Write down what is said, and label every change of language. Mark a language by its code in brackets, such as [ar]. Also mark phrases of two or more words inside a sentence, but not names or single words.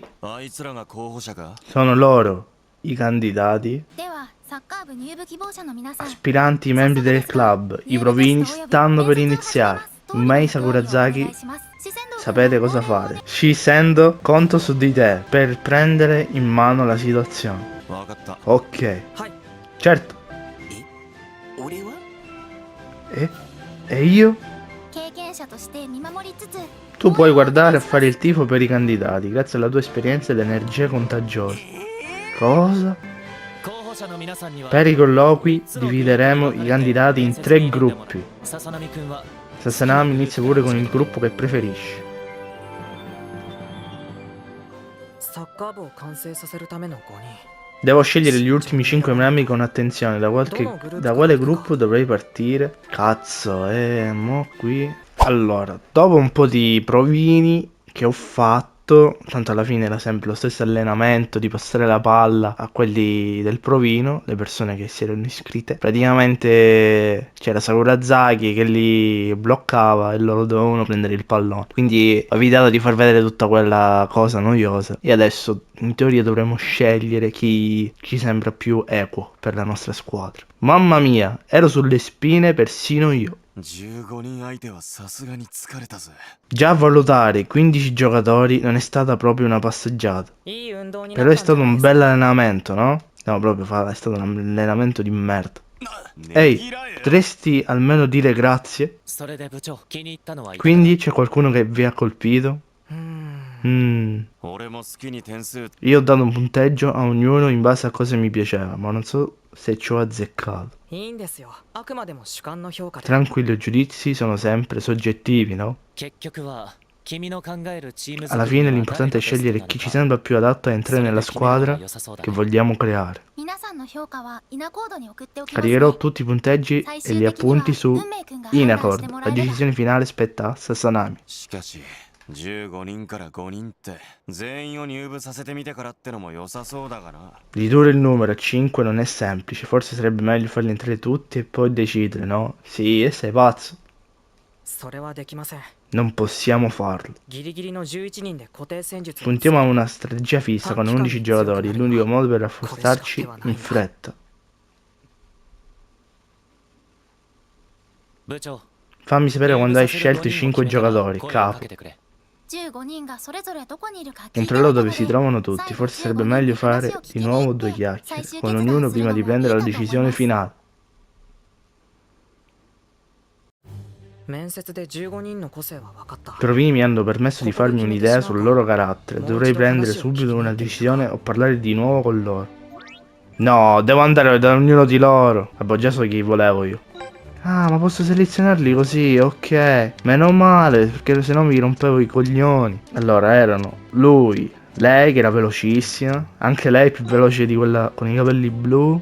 [ja] あいつらが候補者か [it] Sono loro i candidati, [ja] ではサッカー部入部希望者の皆さん [it] aspiranti membri del club. I provini stanno per iniziare. Mei Sakurazaki, sapete cosa fare. Shisendo, conto su di te per prendere in mano la situazione. [ja] わかった [it] Ok, [ja] はい。 [it] certo. [ja] 俺は [it] E io? [ja] 経験者として見守りつつ [it] Tu puoi guardare e fare il tifo per i candidati, grazie alla tua esperienza e all'energia contagiosa. Cosa? [ja] 候補者の皆さんには [it] Per i colloqui divideremo i candidati in 3 gruppi. [ja] 笹波くんは [it] Sasanami inizia pure con il gruppo che preferisci. [ja] サッカーブを完成させるための5人 [it] Devo scegliere gli ultimi 5 membri con attenzione. Da quale gruppo dovrei partire? Cazzo, mo qui. Allora, dopo un po' di provini che ho fatto, tanto alla fine era sempre lo stesso allenamento di passare la palla a quelli del provino, le persone che si erano iscritte. Praticamente c'era Sakurazaki che li bloccava e loro dovevano prendere il pallone. Quindi ho evitato di far vedere tutta quella cosa noiosa. E adesso in teoria dovremo scegliere chi ci sembra più equo per la nostra squadra. Mamma mia, ero sulle spine persino io. [ja] 15 人相手はさすがに疲れたぜ。 [it] Già valutare 15 giocatori non è stata proprio una passeggiata. [ja] いい運動にな [it] Però [ja] っ [it] è [ja] たんじゃ [it] stato [ja] ない [it] un [ja] ですか [it] bel allenamento, no? No, proprio è stato un allenamento di merda. [ja] ね [it] Ehi, [ja] ぎらえよ [it] potresti almeno dire grazie? [ja] それで部長気に入ったのはいかが [it] Quindi c'è qualcuno che vi ha colpito? うーん [ja] 俺も好きに点数 [it] Io ho dato un punteggio a ognuno in base a cosa mi piaceva, ma non so se ci ho azzeccato. [ja] いいんですよあくまでも主観の評価で [it] Tranquillo, i giudizi sono sempre soggettivi, no? [ja] 結局は君の考えるチーム [it] Alla fine l'importante è scegliere chi ci sembra più adatto a entrare nella squadra che vogliamo creare. [ja] 皆さんの評価はイナコードに送っておきます、ね、 [it] Caricherò tutti i punteggi e gli appunti su Inacord. La decisione finale spetta a Sasanami. [ja] しかし15人から5人って全員を入部させてみてからってのも良さそうだがな。 [it] Ridurre il numero a 5 non è semplice, forse sarebbe meglio farli entrare tutti e poi decidere, no? Sì, e sei pazzo. [ja] それはできません [it] Non possiamo farlo. [ja] ギリギリの11人で固定戦術を [it] Puntiamo a una strategia fissa con 11 giocatori, l'unico modo per rafforzarci in fretta. [ja] 部長 [it] Fammi sapere quando hai scelto i 5 giocatori, [ja] 声をか [it] capo. [ja] けてくれ 15人がそれぞれどこにいるか聞いて [it] Controllo [ja] みたの [it] dove [ja] で [it] si trovano tutti, forse sarebbe meglio fare di nuovo 2 chiacchiere con ognuno prima di prendere la decisione finale. [ja] 面接で15人の個性は分かった [it] I provini mi hanno permesso di farmi un'idea sul loro carattere. Dovrei prendere subito una decisione o parlare di nuovo con loro. No, devo andare da ognuno di loro. Vabbè, già so chi volevo io. Ah, ma posso selezionarli così, ok. Meno male, perché sennò mi rompevo i coglioni. Allora, erano lui, lei che era velocissima, anche lei più veloce di quella con i capelli blu.